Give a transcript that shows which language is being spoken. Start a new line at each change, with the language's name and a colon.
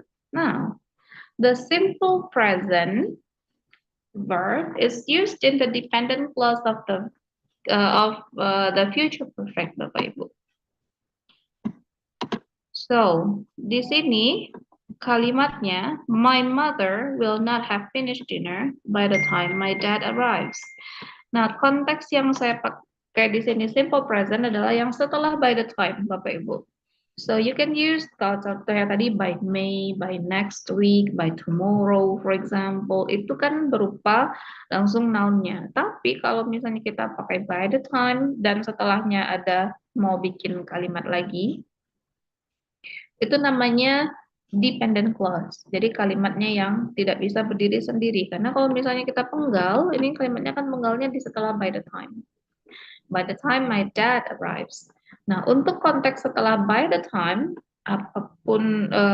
English: Now, the simple present verb is used in the dependent clause of the future perfect, Bapak Ibu. So,
Indonesian: di sini kalimatnya,
English: my mother will not have finished dinner by the time my dad arrives.
Indonesian: Nah, konteks yang saya pakai di sini simple present adalah yang setelah by the time, Bapak Ibu.
English: So you can use
Indonesian: kalau contohnya tadi
English: by May, by next week, by tomorrow, for example,
Indonesian: itu kan berupa langsung noun-nya. Tapi kalau misalnya kita pakai by the time dan setelahnya ada mau bikin kalimat lagi, itu namanya dependent clause. Jadi kalimatnya yang tidak bisa berdiri sendiri. Karena kalau misalnya kita penggal, ini kalimatnya kan penggalnya di setelah by the time.
English: By the time my dad arrives.
Indonesian: Nah, untuk konteks setelah by the time, apapun